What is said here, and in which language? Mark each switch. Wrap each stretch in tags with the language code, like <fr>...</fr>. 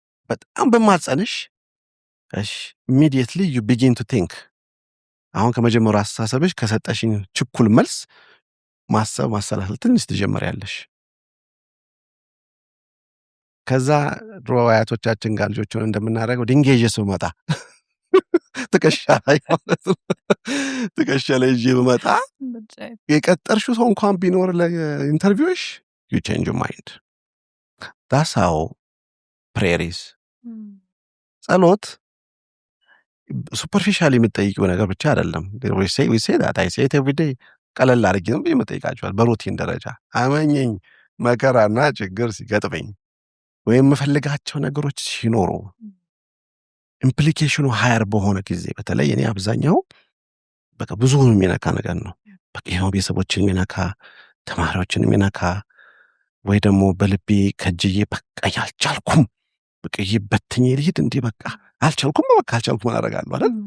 <am>በጣም በማጸንሽ እሺ</am> <en>immediately you begin to think</en> <am>አሁን ከመጀመሪያው አስተሳሰብሽ ከሰጠሽኝ ችኩል መልስ ማሰላሰል ትንሽ ትጀምሪያለሽ ከዛ ድሮ አያቶቻችን ጋር ልጆች ሆነን እንደምናደርገው ድንጋይ ይዤ ስመጣ ትከሻ ላይ ማለት ነው። ትከሻ ላይ ይዤ ብመጣ የቀጠርሽው ሰው እንኳን ቢኖር ለኢንተርቪውሽ</am> <en>you change your mind. that's how prayer is.</en> <am>ጸሎት ሱፐርፊሻሊ የምትጠይቂው ነገር ብቻ አይደለም።</am> <en>we say that I say it every day.</en> <am>ቀለል አድርጌ ነው የምጠይቃቸዋል በሩቲን ደረጃ አመኘኝ መከራና ችግር ሲገጥመኝ ወይም የምፈልጋቸው ነገሮች ሲኖሩ ኢምፕሊኬሽኑ ሃየር በሆነ ጊዜ በተለይ እኔ አብዛኛው በቃ ብዙ የሚነካ ነገር ነው። በቃ ይሄው ቤተሰቦችን የሚነካ ተማሪዎችን የሚነካ ወይ ደግሞ በልቤ ከጅዬ በቃ ያልቻልኩም በቃ ይበትኝ ልሂድ እንዴ በቃ አልቻልኩም አደርጋለሁ አይደል?</am>